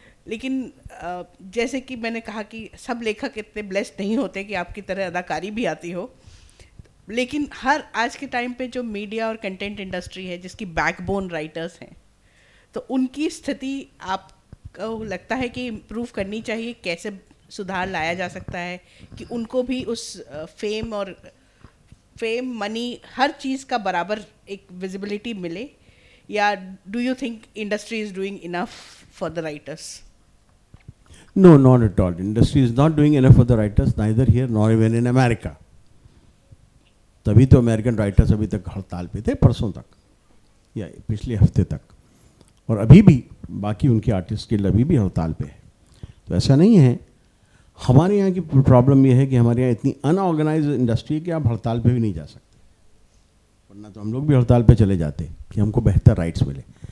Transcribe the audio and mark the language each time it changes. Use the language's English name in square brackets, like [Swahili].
[Hindi] लेकिन जैसे कि मैंने कहा कि सब लेखक इतने ब्लेस्ड नहीं होते कि आपकी तरह अदाकारी भी आती हो, लेकिन हर आज के टाइम पे जो मीडिया और कंटेंट इंडस्ट्री है जिसकी बैकबोन राइटर्स हैं, तो उनकी स्थिति आपको लगता है कि इम्प्रूव करनी चाहिए? कैसे सुधार लाया जा सकता है कि उनको भी उस फेम मनी हर चीज़ का बराबर एक विजिबिलिटी मिले, या [English] Do you think industry is doing enough for the writers? No, not at all. Industry is not doing enough for the writers, neither here nor even in America. [Hindi] तभी तो American writers अभी तक हड़ताल पे थे, परसों तक या पिछले हफ्ते तक, और अभी भी बाकी उनके आर्टिस्ट गिल्ड अभी भी हड़ताल पे है। तो ऐसा नहीं है। हमारे यहाँ की प्रॉब्लम ये है कि हमारे यहाँ इतनी अनऑर्गेनाइज्ड इंडस्ट्री है कि आप हड़ताल पे भी नहीं जा सकते, वरना तो हम लोग भी हड़ताल पे चले जाते कि हमको बेहतर राइट्स मिले।